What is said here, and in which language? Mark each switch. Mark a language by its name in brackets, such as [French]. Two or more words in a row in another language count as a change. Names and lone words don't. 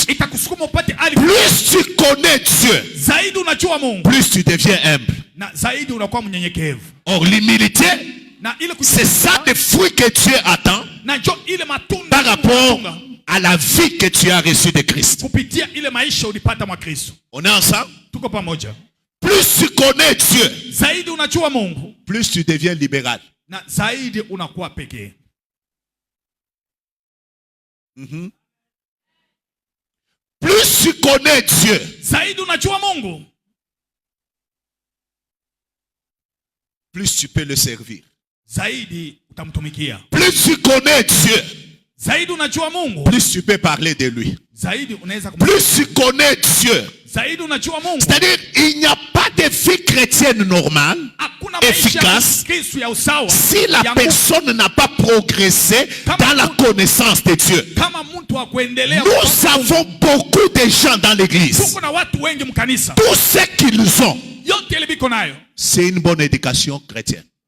[French] Plus tu connais Dieu, plus tu deviens humble. Or l'humilité, c'est ça des fruits que Dieu attend par rapport à la vie que tu as reçue de Christ. [Swahili] Kupitia ile maisha ulipata mwa Kristo. [French] On est ensemble? [Swahili] Tuko pamoja. [French] Plus tu connais Dieu, [Swahili] zaidi unajua Mungu, [French] plus tu deviens libéral. [Swahili] Na zaidi unakuwa pekee. [French] Plus tu connais Dieu, [Swahili] zaidi unajua Mungu, [French] plus tu peux le servir. [Swahili] Zaidi utamtumikia. [French] Plus tu connais Dieu, [Swahili] zaidi unajua Mungu, [French] plus tu peux parler de lui. [Swahili] Zaidi unaweza [French] plus tu connais Dieu, [Swahili] zaidi unajua Mungu. [French] C'est-à-dire, il n'y a pas de vie chrétienne normale, efficace, si la personne n'a pas progressé dans la connaissance de Dieu. Nous avons beaucoup de gens dans l'église. Tout ce qu'ils ont, c'est une bonne éducation chrétienne.